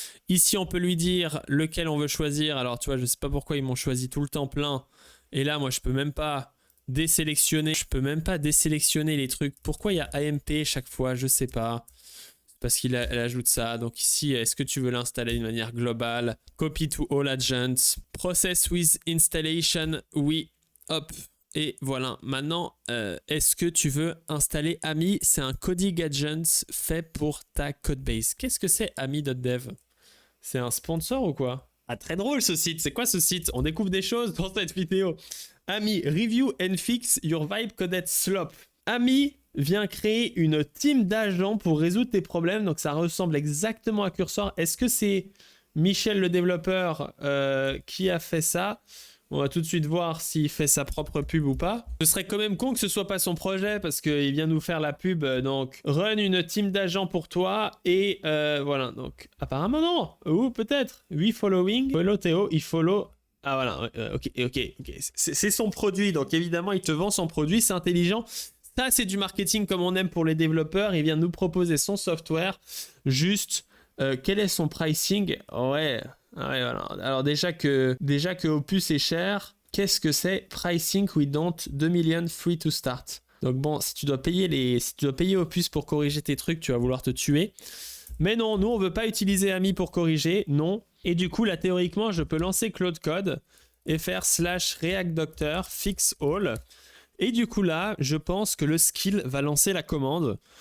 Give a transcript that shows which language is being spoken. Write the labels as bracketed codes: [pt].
[fr] Ici, on peut lui dire lequel on veut choisir. Alors, tu vois, je sais pas pourquoi ils m'ont choisi tout le temps plein. Et là, moi, je peux même pas désélectionner. Les trucs. Pourquoi il y a AMP chaque fois? Je sais pas. Parce qu'il ajoute ça. Donc ici, est-ce que tu veux l'installer d'une manière globale? [en] Copy to all agents. Process with installation. [fr] Oui. Hop. Et voilà, maintenant, est-ce que tu veux installer Ami? C'est un coding agent fait pour ta codebase. Qu'est-ce que c'est Ami.dev? C'est un sponsor ou quoi? Ah, très drôle ce site. C'est quoi ce site? On découvre des choses dans cette vidéo. [en] Ami, review and fix your vibe coded slop. [fr] Ami vient créer une team d'agents pour résoudre tes problèmes. Donc ça ressemble exactement à Cursor. Est-ce que c'est Michel le développeur qui a fait ça? On va tout de suite voir s'il fait sa propre pub ou pas. Ce serait quand même con que ce soit pas son projet parce qu'il vient nous faire la pub. Donc, run une team d'agents pour toi. Et voilà. Donc, apparemment, non. Ou peut-être. Oui, following. Follow Théo. Il follow. Ah, voilà. Ok. C'est son produit. Donc, évidemment, il te vend son produit. C'est intelligent. Ça, c'est du marketing comme on aime pour les développeurs. Il vient nous proposer son software. Juste, quel est son pricing? Ouais. Ouais, voilà. Alors déjà que Opus est cher, qu'est-ce que c'est? [en] Pricing we don't 2 million free to start. [fr] Donc bon, si tu dois payer Opus pour corriger tes trucs, tu vas vouloir te tuer. Mais non, nous on veut pas utiliser Ami pour corriger, non. Et du coup là théoriquement, je peux lancer Claude Code et faire /React Doctor fix all. Et du coup là, je pense que le skill va lancer la commande.